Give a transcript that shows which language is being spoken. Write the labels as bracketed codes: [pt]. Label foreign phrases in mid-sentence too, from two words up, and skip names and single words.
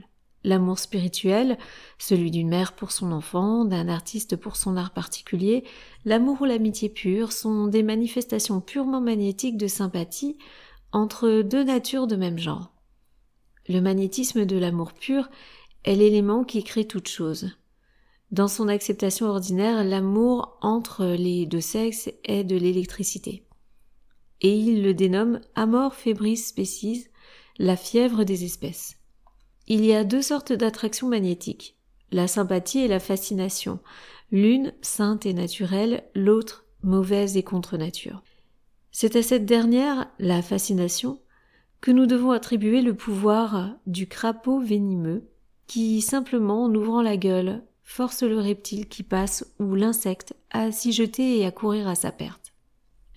[fr] L'amour spirituel, celui d'une mère pour son enfant, d'un artiste pour son art particulier, l'amour ou l'amitié pure sont des manifestations purement magnétiques de sympathie entre deux natures de même genre. Le magnétisme de l'amour pur est l'élément qui crée toute chose. Dans son acceptation ordinaire, l'amour entre les deux sexes est de l'électricité. Et il le dénomme [la] amor febris species, [fr] la fièvre des espèces. Il y a deux sortes d'attractions magnétiques, la sympathie et la fascination, l'une sainte et naturelle, l'autre mauvaise et contre nature. C'est à cette dernière, la fascination, que nous devons attribuer le pouvoir du crapaud venimeux, qui, simplement en ouvrant la gueule, force le reptile qui passe ou l'insecte à s'y jeter et à courir à sa perte.